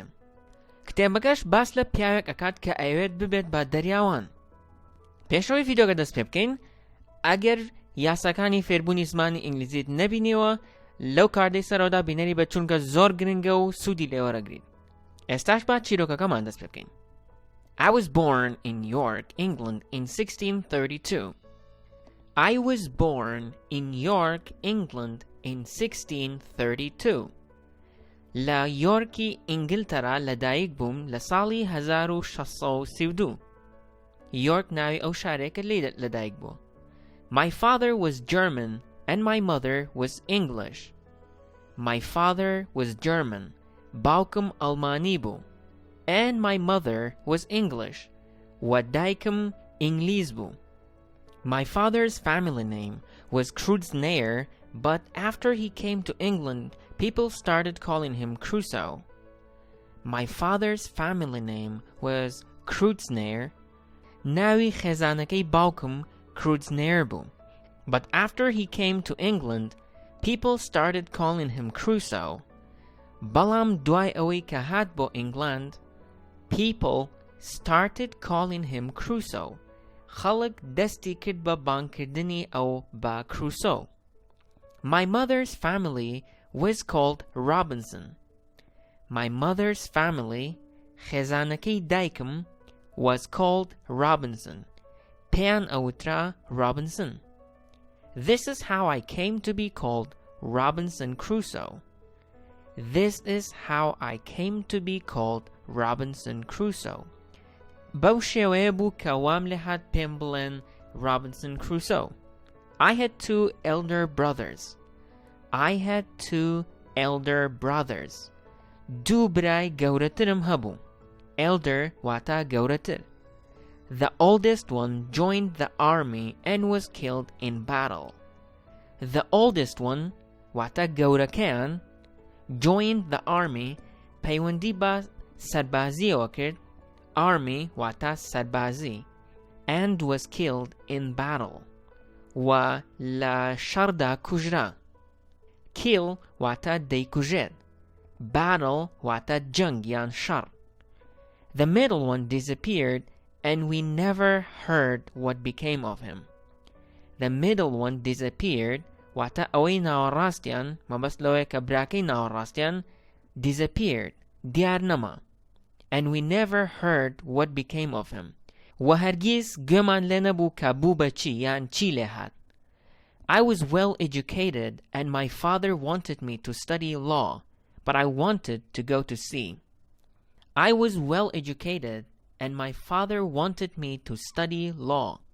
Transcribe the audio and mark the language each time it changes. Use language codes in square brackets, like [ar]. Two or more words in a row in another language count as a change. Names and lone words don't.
[ckb] کتێبەکەش باس لە پیاوێک ئەکات کە ئەوێت ببێت بە دەریاوان. پێشەوەی ڤیدیۆگە دەست پێ بکەین ئەگەر یاساکانی فێربوونی زمانی ئینگلیزیت نەبینیوە لەو کاردەی سەرەوەدا بینەری بە چونکە زۆر گرنگە و سوودی لێوەرەگریت. ئێستاش با چیرۆکەکەمان دەست پێ بکەین. [en] I was born in York, England in 1632. I was born in York, England in 1632. [ckb] لە یۆرکی ئینگلتەرا لەدایک بووم لە ساڵی 1632. یۆرک ناوی ئەو شارێکە لەدایک بووە. [en] My father was German and my mother was English. My father was German. [ckb] باوکم ئەڵمانی بوو. [en] And my mother was English. [ckb] و دایکم ئینگلیز بوو. [en] My father's family name was Crusoe, but after he came to England, people started calling him Crusoe. My father's family name was Crusoe. [ckb] ناوی خێزانەکەی باوکم Crusoe بوو. [en] But after he came to England, people started calling him Crusoe. [ckb] بەڵام دوای ئەوەی کە هات بۆ ئینگلند [en] people started calling him Crusoe. [ckb] خەڵک دەستی کرد بە بانگکردنی ئەو بە Crusoe. [en] My mother's family was called Robinson. My mother's family [ckb] خێزانەکەی دایکم [en] was called Robinson. [ckb] پێیان ئەوترا Robinson. [en] This is how I came to be called Robinson Crusoe. This is how I came to be called Robinson Crusoe. [ckb] بەو شێوەیە بوو کە وام لێ هات پێم بڵێن Robinson Crusoe. [en] I had two elder brothers. I had two elder brothers. [ckb] دوو برای گەورەترم هەبوو. Elder واتە گەورەتر. [en] The oldest one joined the army and was killed in battle. The oldest one [ckb] واتە گەورەکەیان [en] joined the army [ckb] پەیوەندی بە سەربازیەوە کرد [en] army [ckb] واتە سەربازی [en] and was killed in battle [ckb] و لە شەڕدا کوژرا. kill واتە دەیکوژێت. battle واتە جەنگ یان شەڕ. [en] The middle one disappeared and we never heard what became of him. The middle one disappeared [ckb] واتە ئەوەی ناوەڕاستیان مەبەست لەوەیە کە براکەی ناوەڕاستیان disappeared دیار نەما. [en] And we never heard what became of him. [ckb] و هەرگیز گوێمان لێ نەبوو کە بوو بە چی یان چی لێ هات. [en] I was well educated and my father wanted me to study law, but I wanted to go to sea. I was well educated and my father wanted me to study law.